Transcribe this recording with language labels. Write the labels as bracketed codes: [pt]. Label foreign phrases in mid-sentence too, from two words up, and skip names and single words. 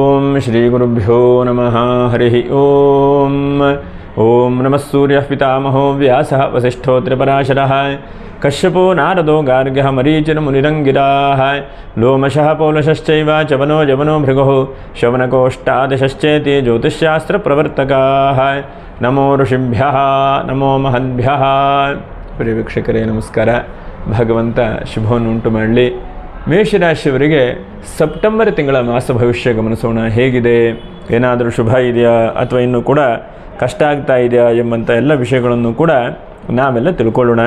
[sa] श्रीगुरुभ्यो नमः हरिः ओम नमः सूर्यः पितामहो व्यासः वसिष्ठो त्रिपराशरः कश्यपो नारदो गार्ग्यः मरीचिर्मुनिरङ्गिराः लोमशः पौलशश्चैव चवनो जवनो भृगुः शवनकोष्ठादशश्चेति ज्योतिष्शास्त्रप्रवर्तकाः नमो ऋषिभ्यः नमो महद्भ्यः। [kn] ಪ್ರಿಯ ವೀಕ್ಷಕರೇ ನಮಸ್ಕಾರ. ಭಗವಂತ ಶುಭವನ್ನು ಉಂಟು ಮಾಡಲಿ. ಮೇಷರಾಶಿಯವರಿಗೆ ಸೆಪ್ಟೆಂಬರ್ ತಿಂಗಳ ಮಾಸ ಭವಿಷ್ಯ ಗಮನಿಸೋಣ. ಹೇಗಿದೆ, ಏನಾದರೂ ಶುಭ ಇದೆಯಾ ಅಥವಾ ಇನ್ನೂ ಕೂಡ ಕಷ್ಟ ಆಗ್ತಾ ಇದೆಯಾ ಎಂಬಂಥ ಎಲ್ಲ ವಿಷಯಗಳನ್ನು ಕೂಡ ನಾವೆಲ್ಲ ತಿಳ್ಕೊಳ್ಳೋಣ.